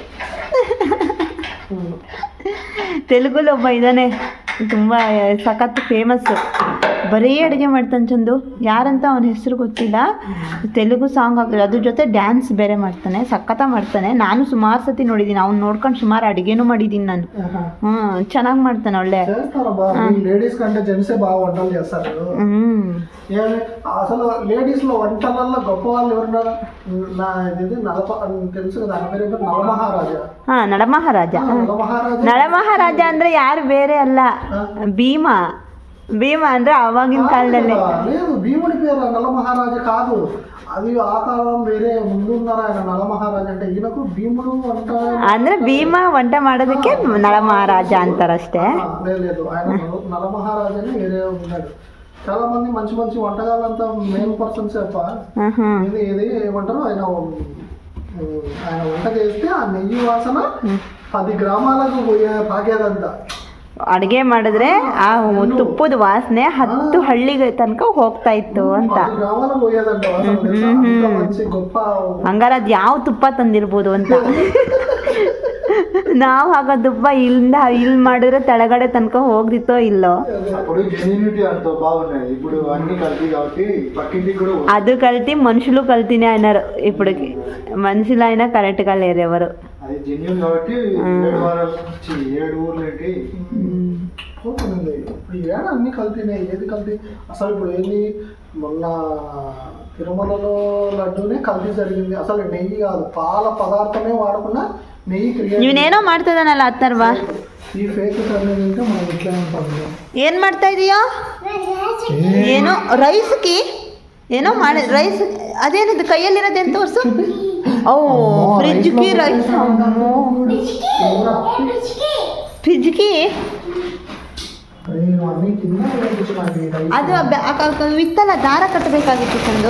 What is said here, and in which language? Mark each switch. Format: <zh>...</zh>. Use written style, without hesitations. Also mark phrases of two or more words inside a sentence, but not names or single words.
<kn>ತೆಲುಗುಲಿ ಒಬ್ಬ ಇದ್ದಾನೆ, ತುಂಬ ಸಖತ್ ಫೇಮಸ್ಸು, ಬರೀ ಅಡುಗೆ ಮಾಡ್ತಾನೆ ಚಂದು. ಯಾರಂತ ಅವನ ಹೆಸರು ಗೊತ್ತಿಲ್ಲ. ತೆಲುಗು ಸಾಂಗ್ ಹಾಕಿದ್ರೆ ಅದ್ರ ಜೊತೆ ಡ್ಯಾನ್ಸ್ ಬೇರೆ ಮಾಡ್ತಾನೆ, ಸಖತ್ತ ಮಾಡ್ತಾನೆ. ನಾನು ಸುಮಾರು ಸತಿ ನೋಡಿದ್ದೀನಿ, ಅವ್ನು ನೋಡ್ಕೊಂಡು ಸುಮಾರು ಅಡುಗೆನೂ ಮಾಡಿದ್ದೀನಿ ನಾನು. ಚೆನ್ನಾಗಿ ಮಾಡ್ತಾನೆ,</kn> <te>ఒళ్ళే. లేడీస్ కంటే జెంట్సే బాగా వంటలు చేస్తారు. అసలు లేడీస్ లో వంటలలో గొప్ప వాళ్ళు ఎవరున్నారు? తెలుసు కదా, నళమహారాజ.</te> <kn>ನಳಮಹಾರಾಜ ಅಂದ್ರೆ ಯಾರು ಬೇರೆ ಅಲ್ಲ, ಭೀಮ ಅಂದ್ರೆ ಆವಾಗಿನ ಕಾಲದಲ್ಲಿ.</kn> <te>లేదు, భీముడి పేరు నలమహారాజా కాదు. అది ఆ కాలం వేరే ముందున్నారు ఆయన నలమహారాజు అంటే ఈయనకు భీముడు వంట</te> <kn>ಅಂದ್ರೆ ಭೀಮ వంట ಮಾಡೋದಕ್ಕೆ ನಳಮಹಾರಾಜ అంటారಷ್ಟೇ.</kn> <te>లేదు ఆయన నలమహారాజు అని వేరే ఉన్నాడు. చాలా మంది మంచి మంచి వంటగాళ్ళంతా</te> <en>main persons</en> <te>చెప్ప ఏది ఏమంటారు ఆయన వంట చేస్తే ఆ నెయ్యి వాసన 10 గ్రామాలకు పాకేదంతా.</te> <kn>ಅಡುಗೆ ಮಾಡಿದ್ರೆ ಆ ತುಪ್ಪದ ವಾಸನೆ 10 ಹಳ್ಳಿಗೆ ತನಕ ಹೋಗ್ತಾ ಇತ್ತು ಅಂತ. ಹಂಗಾರ ಅದು ಯಾವ ತುಪ್ಪ ತಂದಿರ್ಬೋದು ಅಂತ. ನಾವು ಹಾಕೋ ತುಪ್ಪ ಇಲ್ಲಿಂದ ಇಲ್ಲಿ ಮಾಡಿದ್ರೆ ತೆಳಗಡೆ ತನಕ ಹೋಗ್ದಿತ್ತೋ ಇಲ್ಲೋ.</kn> <te>అది కల్తీ మనుషులు కల్తీనే అయినారు ఇప్పటికి. మనుషులు అయినా కరెక్ట్గా లేరు ఎవరు. అది జెన్యూన్ కాబట్టి 7 వారాలు 7 ఊర్లేంటి పోతుంది. ఇప్పుడు ఏడా అన్ని కల్తీనే. ఏది కల్తీ అసలు? ఇప్పుడు ఏంది మొన్న తిరుమలలో లడ్డూనే కల్తీ జరిగింది. అసలు నెయ్యి కాదు, పాల పదార్థమే వాడకుండా నెయ్యి క్రియేట్.</te> <kn>ನೀವೇನೋ ಮಾಡ್ತಿದ್ದಾನಲ್ಲ ಅತ್ತರ್ವಾ,</kn> <te>ఈ ఫేక్ అనేది ఇంకా మనం ఇట్లా ఉంటాం.</te> <kn>ಏನು ಮಾಡ್ತಾ ಇದೀಯೋ? ಏನೋ ರೈಸ್ಗೆ ಏನೋ ಮಾಡಿ ರೈಸ್. ಅದೇನಿದು ಕೈಯಲ್ಲಿರೋದೇನು ತೋರಿಸು. ಓ ಫ್ರಿಜ್ಗೆ ರೈಸ್. ಫ್ರಿಜ್ಗೆ ಅದು ವಿತ್ತಲ್ಲ, ದಾರ ಕಟ್ಟಬೇಕಾಗಿತ್ತು ತಂದು.</kn>